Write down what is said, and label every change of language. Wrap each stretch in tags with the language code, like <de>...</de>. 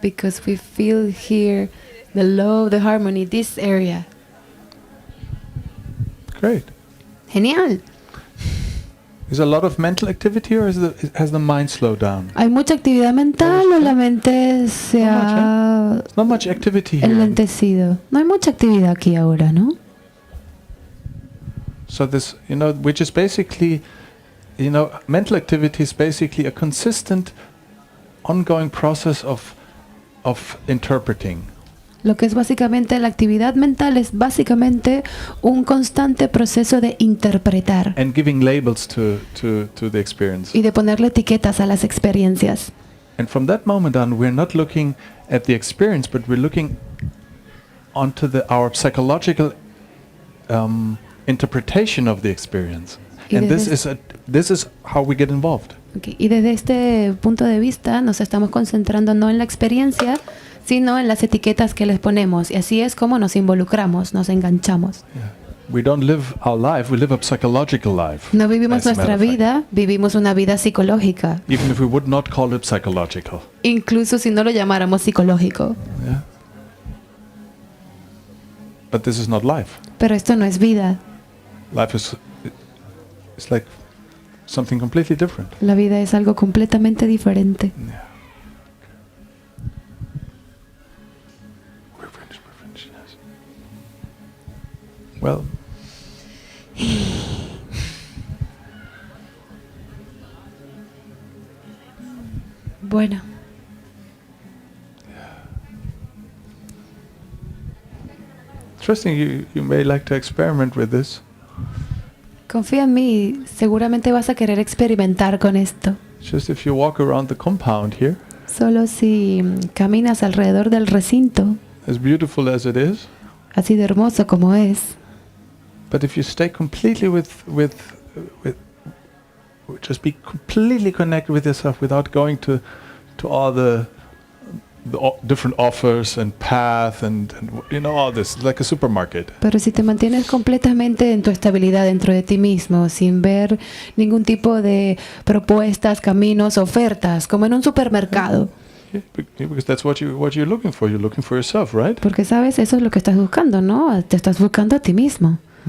<en>because we feel here the love, the harmony, this area. Great.</en> <es>Genial.</es> <en>Is a lot of mental activity, or has the mind slowed down?</en> <es>¿Hay mucha actividad mental o la mente se ha</es> <en>Not much activity here.</en> <es>enlentecido? No hay mucha actividad aquí ahora, ¿no?</es> <en>So this, which is basically, mental activity is basically a consistent, ongoing process of interpreting.</en> <es>Lo que es básicamente la actividad mental es básicamente un constante proceso de interpretar</es> <en>And giving labels to the experience.</en> <es>y de ponerle etiquetas a las experiencias.</es> <en>And from that moment on, we're not looking at the experience, but we're looking onto our psychological interpretation of the experience. And this is how we get involved. Okay.</en> <es>Y desde este punto de vista nos estamos concentrando no en la experiencia, sino en las etiquetas que les ponemos. Y así es como nos involucramos, nos enganchamos. Yeah.</es> <en>We don't live our life, we live a psychological life.</en> <es>No vivimos</es> <en>as a matter</en> <es>nuestra</es> <en>of fact.</en> <es>vida, vivimos una vida psicológica.</es> <en>Even if we would not call it psychological.</en> <es>Incluso si no lo llamáramos psicológico. Yeah.</es> <en>But this is not life.</en> <es>Pero esto no es vida.</es> <en>Life is it's like something completely different.</en> <es>La vida es algo completamente diferente. Yeah.</es> <en>We're finished, yes. Well,</en> <es>Bueno,</es> <en>interesting, you may like to experiment with this.</en> <es>confía en mí, seguramente vas a querer experimentar con esto.</es> <en>Just if you walk around the compound here,</en> <es>Solo si caminas alrededor del recinto,</es> <en>as beautiful as it is,</en> <es>así de hermoso como es,</es> <en>but if you stay completely with just be completely connected with yourself without going to all the different offers and path and you know all this, like a supermarket.</en> <es>pero si te mantienes completamente en tu estabilidad dentro de ti mismo, sin ver ningún tipo de propuestas, caminos, ofertas, como en un supermercado,</es> <en>Yeah, because that's what you're looking for. You're looking for yourself, right?</en> <es>porque sabes, eso es lo que estás buscando, ¿no? Te estás buscando a ti mismo,</es>